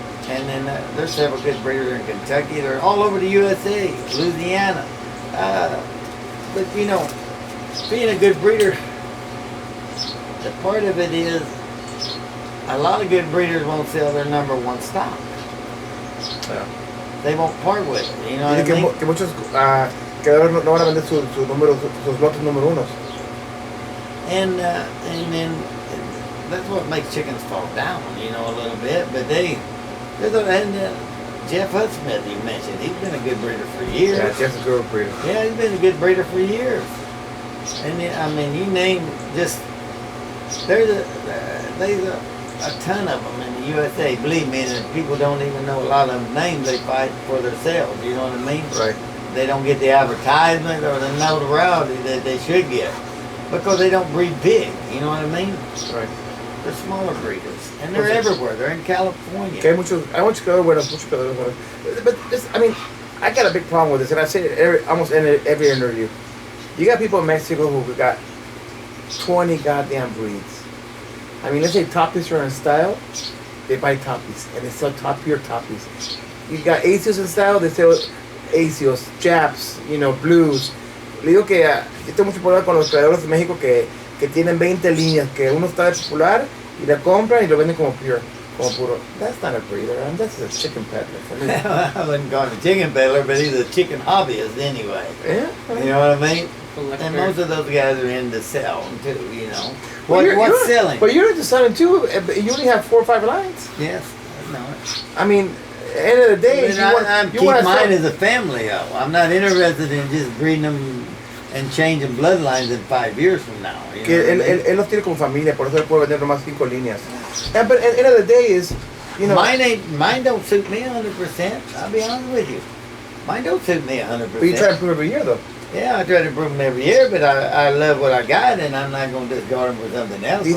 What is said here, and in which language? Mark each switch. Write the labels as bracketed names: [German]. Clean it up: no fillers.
[English] And then there's several good breeders in Kentucky. They're all over the USA, Louisiana. But you know, being a good breeder, the part of it is a lot of good breeders won't sell their number 1 stock. Yeah. They won't part with it. You know what I [Spanish] Dice [English] mean? [Spanish] que muchos criadores no van a vender sus números, sus lotes número 1. [English] And then that's what makes chickens fall down, you know, a little bit. But Jeff Hudsmith, you mentioned, he's been a good breeder for years. Yeah, Jeff's a good breeder. Yeah, he's been a good breeder for years. And I mean, you name just there's a ton of them in the USA. Believe me, and people don't even know a lot of them names. They fight for themselves. You know what I mean? Right. They don't get the advertisement or the notoriety that they should get because they don't breed big. You know what I mean? Right. They're smaller breeders, and they're everywhere. They're in California. [Spanish] Que hay muchos criadores buenos, muchos criadores buenos. [English] But this, I mean, I got a big problem with this, and I say it almost in every interview. You got people in Mexico who got 20 goddamn breeds. I mean, let's say Toppies are in style, they buy Toppies, and they sell pure Toppies. You got Asios in style, they sell Asios, Japs, you know, Blues. [Spanish] Le digo que yo tengo mucho problema con los creadores de México que tienen 20 líneas, que uno está de popular y la compran y lo venden como pure, como puro. [English] That's not a breeder, I mean, that's a chicken peddler. I mean, I wouldn't call him a chicken peddler, but he's a chicken hobbyist anyway. yeah. You know what I mean? Collector. And most of those guys are into selling too, you know. Well, What's selling? But you're into selling too, but you only have 4 or 5 lines. Yes, no. I mean, at the end of the day, I keep want to mine sell. as a family, though. I'm not interested in just breeding them and changing bloodlines in 5 years from now. You know [Spanish] Que [English] what I mean? [Spanish] él los tiene como familia, por eso él puede vender nomás 5 líneas. [English] But at the end of the day is, you know, Mine don't suit me 100%. I'll be honest with you. Mine don't suit me 100%. but you try to improve every year though. Yeah, I try to improve them every year, but I love what I got, and I'm not going to discard them for something else.